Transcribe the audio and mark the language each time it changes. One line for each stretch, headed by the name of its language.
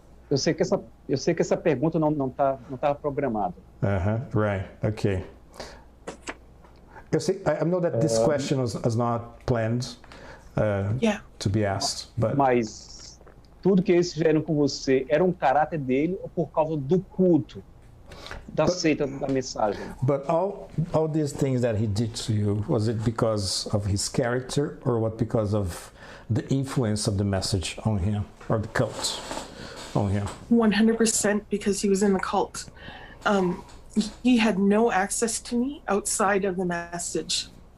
Portuguese: eu sei que essa pergunta não estava programada.
English: Right. Okay. I know that this question was not planned to be asked, but.
Portuguese: Mas tudo que eles fizeram com você era um caráter dele ou por causa do culto? da seita da mensagem.
English: But all these things that he did to you, was it because of his character or what because of the influence of the message on him or the cult on him? 100% because he was in the cult. He had no access to me outside of the message.